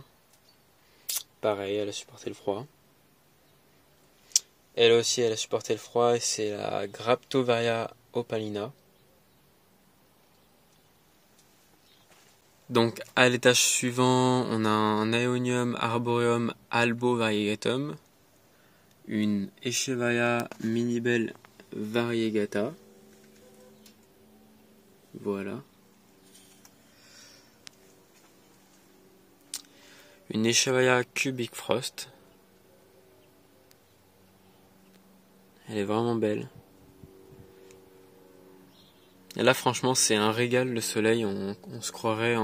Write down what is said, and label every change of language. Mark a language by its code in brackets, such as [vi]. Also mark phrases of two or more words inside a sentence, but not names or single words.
[fr] Pareil, elle a supporté le froid. Elle aussi, elle a supporté le froid et c'est la Graptovaria opalina. Donc à l'étage suivant, on a un Aeonium arboreum albo variegatum, une Echeveria minibel variegata. Voilà. Une Echeveria cubic frost. Elle est vraiment belle. Et là, franchement, c'est un régal le soleil.